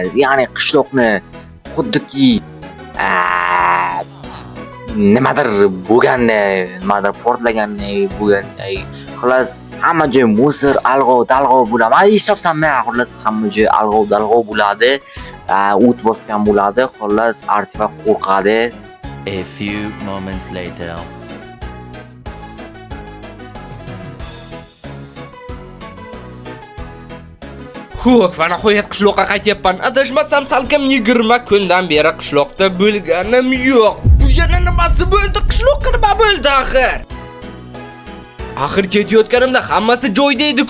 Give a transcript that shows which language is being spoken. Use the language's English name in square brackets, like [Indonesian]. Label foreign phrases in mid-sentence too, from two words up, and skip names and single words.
[Uzbek] Ya'ni qishloqni xuddiki nimadir bo'lganni, nimadir portlaganni bo'lganday. Xullas, hamma joy musor, dalg'ov bo'ladi. Men eshitibsanmi? Xullas, hamma joy dalg'ov bo'ladi. O't bosgan bo'ladi. Xullas, Artiva qo'rqadi. [English] A few moments later. [Uzbek] Xo'p, va nihoyat qishloqqa qaytyapman. Adashmasam salkam 20 kundan beri qishloqda bo'lganim yo'q. Bu yana nimasi bo'ldi? Qishloqqa nima bo'ldi axir? Axir ketayotganimda hammasi joyida edi-ku.